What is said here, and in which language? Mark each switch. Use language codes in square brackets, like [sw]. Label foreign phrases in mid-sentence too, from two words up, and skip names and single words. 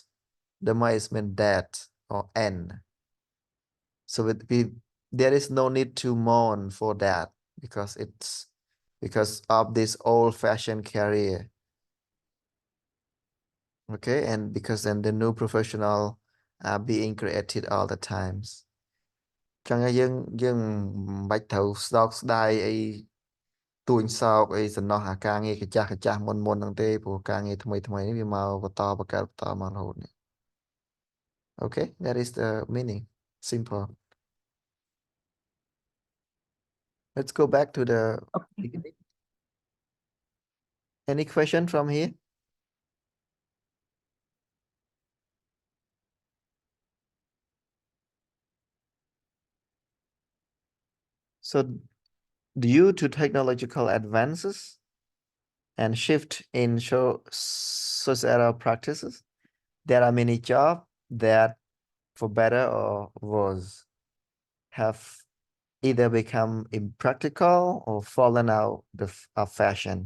[en] Demise means death or end. So there is no need to mourn for that because it's because of this old-fashioned career. Okay, and because then the new professional are being created all the times. [km] ចឹងហើយយើងមិនបាច់ត្រូវស្ដោកស្ដាយអីទួញសោកអីសំណោះអាការងារកាចាស់មុនហ្នឹងទេព្រោះការងារថ្មីនេះវាមកបន្តបកកើតបន្តមករហូតនេះ [en] Okay, that is the meaning. Simple. Let's go back to the beginning. Any question from here? So due to technological advances and shift in societal practices, there are many jobs that, for better or worse, have either become impractical or fallen out of fashion.